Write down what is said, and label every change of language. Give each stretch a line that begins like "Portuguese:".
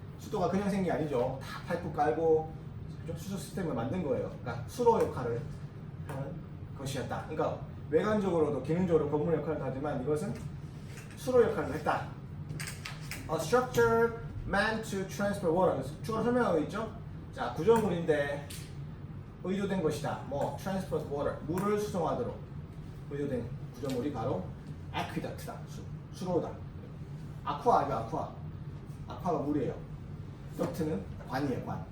Korean: 수도가 그냥 생긴 게 아니죠. 다 파이프 깔고 수소 시스템을 만든 거예요. 그러니까 수로 역할을 하는 것이었다. 그러니까 외관적으로도 기능적으로 건물 역할을 하지만 이것은 수로 역할을 했다.
English: A structure meant to transfer water.
Korean: 추가 설명하고 있죠. 자, 구조물인데 의도된 것이다. 뭐
English: transfer water,
Korean: 물을 수송하도록 의도된 구조물이 바로 aqueduct다. 수로다. 아쿠아 아니고 아쿠아. 아쿠아가 물이에요. 덕트는 관이에요, 관.